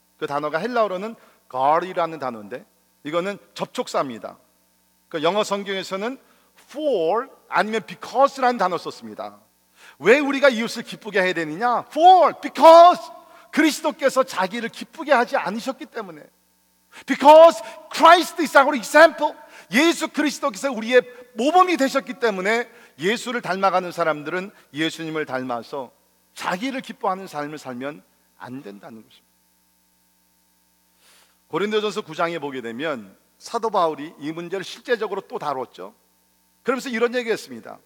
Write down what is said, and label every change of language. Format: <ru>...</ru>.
<ko>그 단어가 헬라어로는 guard이라는 단어인데 이거는 접촉사입니다. 그 영어 성경에서는 for 아니면 because라는 단어 썼습니다. 왜 우리가 이웃을 기쁘게 해야 되느냐? For, because 그리스도께서 자기를 기쁘게 하지 않으셨기 때문에.</ko> <en>Because Christ is our example.</en> <ko>예수 그리스도께서 우리의 모범이 되셨기 때문에 예수를 닮아가는 사람들은 예수님을 닮아서 자기를 기뻐하는 삶을 살면 안 된다는 것입니다. 고린도전서 9장에 보게 되면 사도 바울이 이 문제를 실제적으로 또 다뤘죠. 그러면서 이런 얘기했습니다.</ko>